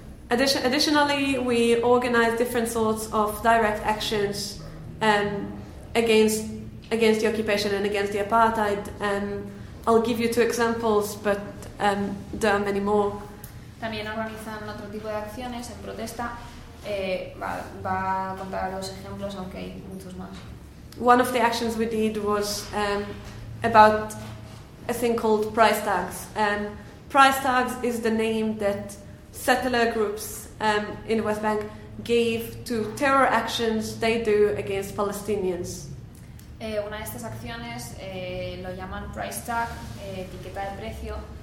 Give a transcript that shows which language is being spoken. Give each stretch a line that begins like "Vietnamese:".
English: Additionally, we organize different sorts of direct actions against the occupation and against the apartheid. I'll give you two examples, but there are many more.
Spanish: También organizan otro tipo de acciones en protesta. Va a contar los ejemplos, aunque hay muchos más.
English: One of the actions we did was about a thing called price tags. Price tags is the name that settler groups in the West Bank gave to terror actions they do against Palestinians.
Spanish: Una de estas acciones lo llaman price tag, etiqueta de precio.